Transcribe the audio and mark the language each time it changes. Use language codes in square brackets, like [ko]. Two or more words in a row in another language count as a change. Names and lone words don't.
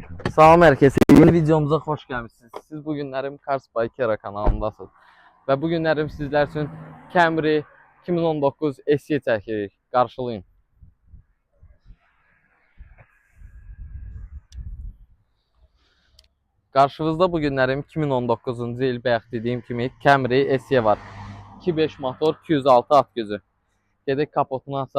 [tr] Salam herkese. Yeni videomuza hoş gelmişsiniz. Siz bugünlerim Cars Bikera kanalındasınız. [az] Ve bugünlerim sizler için Camry 2019 SE çəkirik. Qarşılayın. Qarşınızda bugünlerim 2019-cu il bayaq dediyim kimi Camry SE var. 2.5 motor, 206 at gücü. Gedək kapotunu açaq.